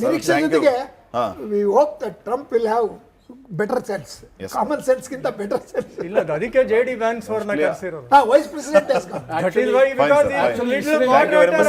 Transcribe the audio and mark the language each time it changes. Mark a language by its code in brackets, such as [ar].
[kn] ನಿರೀಕ್ಷೆ ಜೊತೆಗೆ [en] we hope that Trump will have better sense. Common sense ಗಿಂತ better sense. [kn] ಇಲ್ಲ, ಅದಕ್ಕೆ JD Vance ಅವರನ್ನ ಕರೆಸಿರೋದು. [en] Vice President has come. That is why because he is little moderator